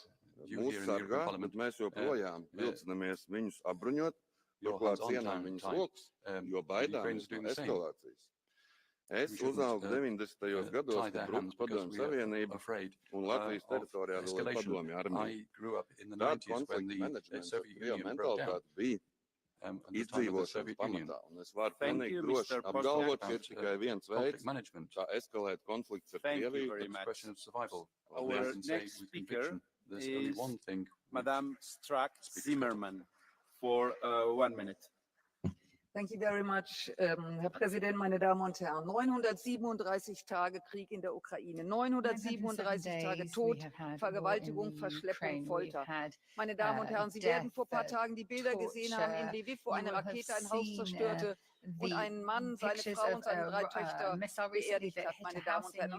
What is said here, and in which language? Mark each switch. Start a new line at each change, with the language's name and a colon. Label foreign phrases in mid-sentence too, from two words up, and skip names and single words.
Latvian: Mūs sargā, bet mēs joprojām vilcinamies viņus apbruņot, turklāt cienām viņus rokas, jo baidāmies no eskalācijas. Es uzaugu 90. gados, kad bruka Padomju Savienība un Latvijas teritorijā vēl ir Padomju armija. Tāda konflikta menedžmenta Krievu mentalitāte bija izdzīvošanas pamatā, un es varu pilnīgi droši apgalvot, ka ir tikai viens veids, kā eskalēt konflikts ar Krieviju.
English: Our next speaker is Madame Strack-Zimmermann for 1 minute. Thank you very much,
German: Herr Präsident, meine Damen und Herren. 937 Tage Krieg in der Ukraine, 937 Tage Tod, Vergewaltigung, Verschleppung, Folter. Meine Damen und Herren, Sie werden vor ein paar Tagen die Bilder gesehen haben in Lviv, wo eine Rakete ein Haus zerstörte und ein Mann, seine Frau und seine 3 Töchter beerdigt hat, meine Damen und Herren.